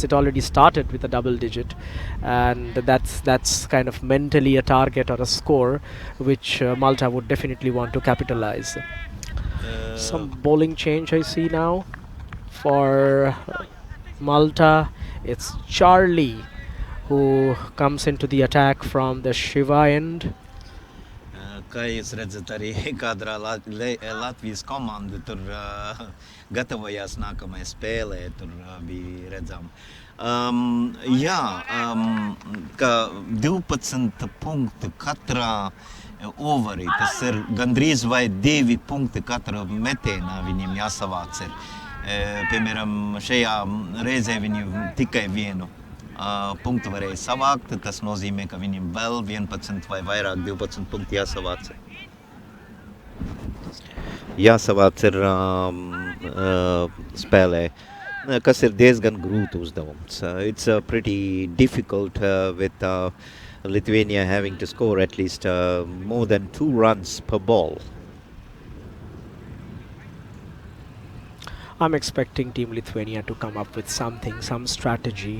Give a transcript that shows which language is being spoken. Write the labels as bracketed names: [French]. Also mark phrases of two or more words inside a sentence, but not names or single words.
[English] It already started with a double digit, and that's kind of mentally a target or a score which Malta would definitely want to capitalize. Some bowling change I see now for Malta. It's Charlie who comes into the attack from the Shiva end. [Latvian] Kā jūs redzat, arī kādrā Latvijas komanda tur gatavojās nākamajai spēlē, tur bija redzam. Ka 12 punkti katrā overī, tas ir gandrīz vai 2 punkti katrā metienā viņiem jāsavāc ir. Piemēram, šajā reizē viņi tikai vienu punktu varēja savākt. Tas nozīmē, ka viņiem vēl 11 vai vairāk 12 punkti jāsavāc. Jāsavāc ir spēlē, kas ir diezgan grūti uzdevums. [English] It's pretty difficult with Lithuania having to score at least more than 2 runs per ball. I'm expecting Team Lithuania to come up with something, some strategy.